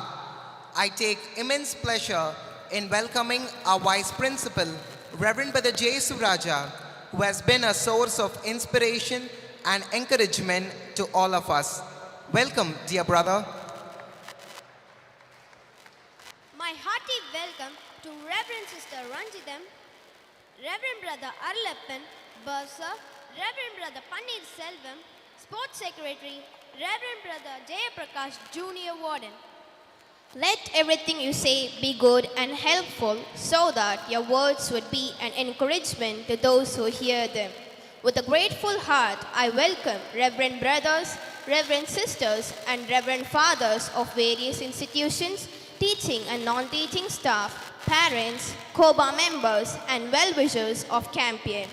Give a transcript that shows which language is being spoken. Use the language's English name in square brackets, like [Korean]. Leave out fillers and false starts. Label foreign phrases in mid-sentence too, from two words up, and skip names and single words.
[English] I take immense pleasure in welcoming our Vice Principal, Reverend Brother J. Suraja, who has been a source of inspiration and encouragement to all of us. Welcome, dear brother. My hearty welcome to Reverend Sister Ranjitam, Reverend Brother Arulapan, Bursar, Reverend Brother Panir Selvam, Sports Secretary, Reverend Brother Jaya Prakash, Junior Warden. Let everything you say be good and helpful so that your words would be an encouragement to those who hear them. With a grateful heart, I welcome Reverend Brothers, Reverend Sisters, and Reverend Fathers of various institutions, teaching and non-teaching staff, parents, COBA members, and well-wishers of Campion.